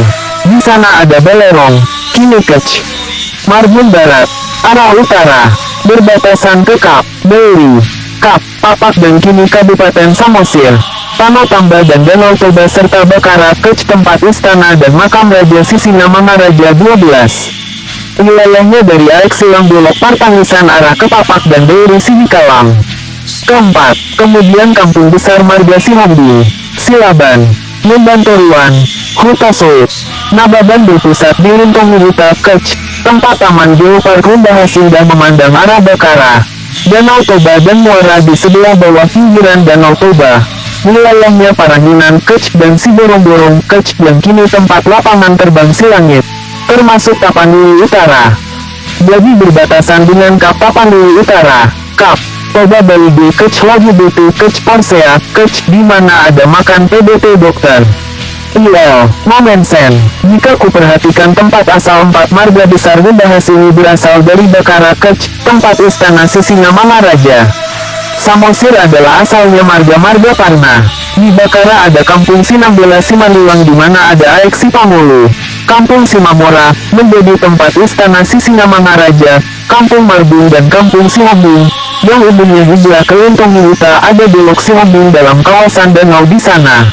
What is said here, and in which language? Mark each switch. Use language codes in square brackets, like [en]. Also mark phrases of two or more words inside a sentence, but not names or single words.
[id] Di sana ada Balerong, kini Kec. Marbun Barat, arah utara, berbatasan ke Kap, Beli, Kap, Papak dan kini Kabupaten Samosir, Tanah Tamba dan Danau Toba serta Bakara Kec tempat istana dan makam Raja Sisingamangaraja 12. Wilayahnya dari Aek Silang Dolok Partangisan arah ke Papak dan dari Sidikalang. Keempat, kemudian kampung besar Marga Sihambi, Silaban, Membantoruan, Huta Soit, Nababan berpusat di Lintong Huta Kec, tempat Taman Geopark Hundahas indah memandang arah Bakara, Danau Toba dan muara di sebelah bawah pinggiran Danau Toba. Wilayahnya Paranginan Kec dan Siborong-Borong Kec yang kini tempat lapangan terbang Silangit, termasuk Tapanuli Utara. Jadi berbatasan dengan Kap Tapanuli Utara, Kap Toba Baligi Kec Lagu BT Kec Porsea Kec di mana ada makan PBT dokter. Momensen. Jika kuperhatikan tempat asal 4 marga besar Hundahas ini berasal dari Bakara Kec, tempat istana Sisingamangaraja. Samosir adalah asalnya marga-marga Parna. Di Bakara ada kampung Sinambela Simanulang di mana ada Aek Sipamulu. Kampung Simamora menjadi tempat istana Sisingamangaraja, kampung Marbung dan kampung Sihambung, yang umumnya hijrah ke Lintong Huta. Ada Dolok Sihambung dalam kawasan danau di sana.